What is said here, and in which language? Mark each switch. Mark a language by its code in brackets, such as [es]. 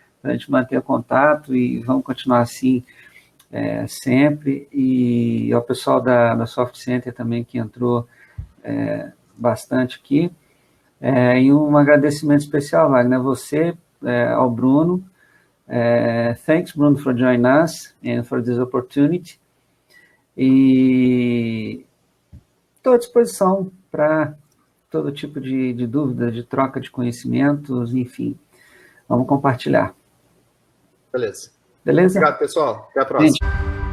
[pt] A gente manter contato e vamos continuar assim sempre. E ao pessoal da Soft Center também, que entrou bastante aqui. E um agradecimento especial, Wagner, a você, ao Bruno. [en] Thanks, Bruno, for joining us and for this opportunity. [pt] E estou à disposição para todo tipo de dúvida, de troca de conhecimentos, enfim. Vamos compartilhar. Beleza. Beleza? Obrigado, pessoal. Até a próxima. Gente.